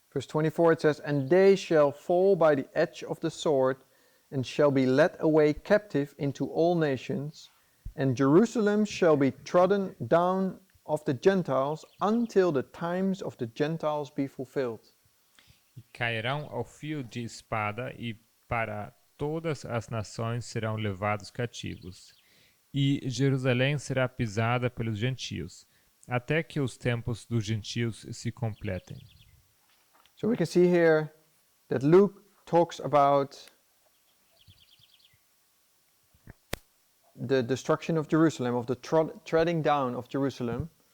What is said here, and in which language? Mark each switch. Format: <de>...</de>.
<en>Verse 24 it says, and they shall fall by the edge of the sword, and shall be led away captive into all nations, and Jerusalem shall be trodden down of the Gentiles until the times of the Gentiles be fulfilled.</en> <pt>E cairão ao fio de espada, e para todas as nações serão levados cativos. E Jerusalém será pisada pelos gentios, até que os tempos dos gentios se completem.</pt> <en>So we can see here that Luke talks about the destruction of Jerusalem, of the treading down of Jerusalem.</en>